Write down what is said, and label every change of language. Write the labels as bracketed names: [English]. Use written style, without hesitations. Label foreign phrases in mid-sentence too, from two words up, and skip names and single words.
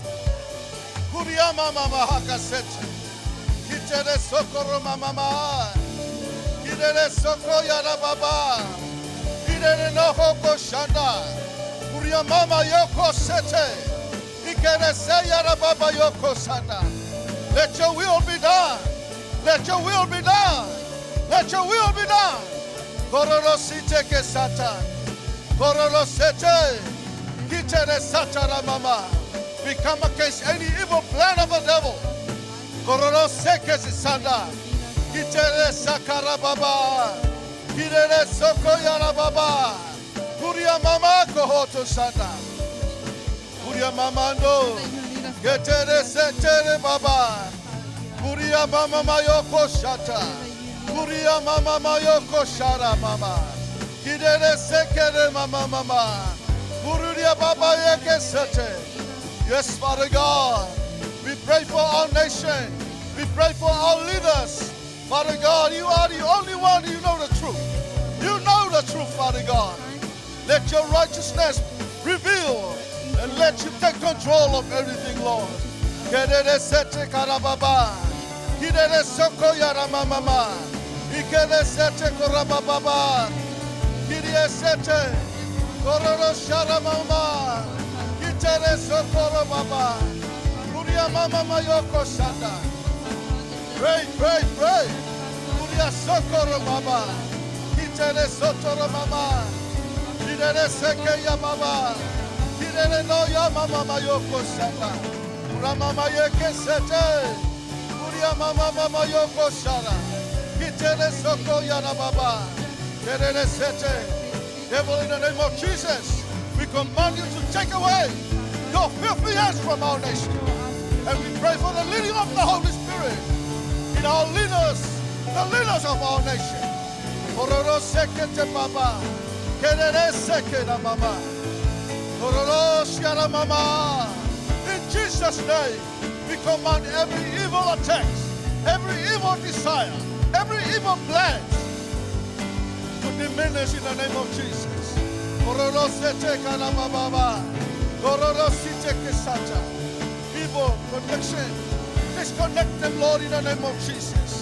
[English] Socorro mama, Socorro Shanda, Kuria mama yoko sete. Ikereseya rababa yoko sata. Let your will be done. Let your will be done. Let your will be done. Kororosite ke sata. Kororosete. Kitere sata mama. We come against any evil plan of the devil. Kororoseke sanda. Kitere sakara baba. Kirere sokoyara baba. Kuria mama kohoto sanda. Kuria mama no. Ketere setere baba. Kuria mama mayoko shata. Kuria mama mayoko shara mama. Kidere sekere mama mama. Kuria baba yeke sete. Yes, Father God. We pray for our nation. We pray for our leaders. Father God, you are the only one who know the truth. You know the truth, Father God. Let your righteousness reveal and let you take control of everything, Lord. Kedere sete karababa. Kidere soko yara mama. Ikere sete korababa. Kidere sete kororo shara mama. Kitere soko baba. Kuria mama mayoko shata. Pray, pray, pray. Kuria soko baba. Kitere sotoro mama. Kidere seke ya baba. Kidere no ya mama mayoko shata. Mama yeke sete. Kuria mama yoko shara. Kitere soko yana baba. Kerere sete. Devil, in the name of Jesus, we command you to take away your filthy hands from our nation. And we pray for the leading of the Holy Spirit in our leaders, the leaders of our nation. Kororo sekete baba. Kerere seke na mama. Kororo shiara mama. In Jesus' name, we command every evil attack, every evil desire, every evil plan to diminish in the name of Jesus. Evil connection, disconnect them, Lord, in the name of Jesus.